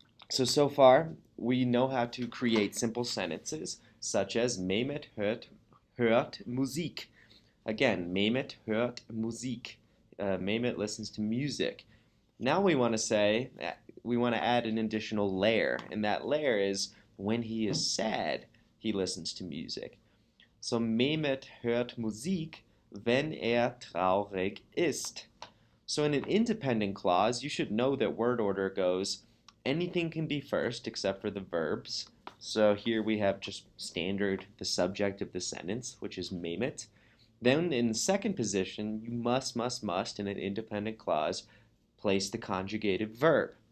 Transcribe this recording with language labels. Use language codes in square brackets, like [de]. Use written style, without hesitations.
[en] So far, we know how to create simple sentences, such as [de] Mehmet hört Musik. [en] Again, [de] Mehmet hört Musik. [en] Mehmet listens to music. Now we want to add an additional layer, and that layer is when he is sad, he listens to music. So [de] Mehmet hört Musik, wenn traurig ist. [en] So in an independent clause, you should know that word order goes, anything can be first except for the verbs. So here we have just standard, the subject of the sentence, which is Mehmet. Then in the second position, you must in an independent clause place the conjugated verb.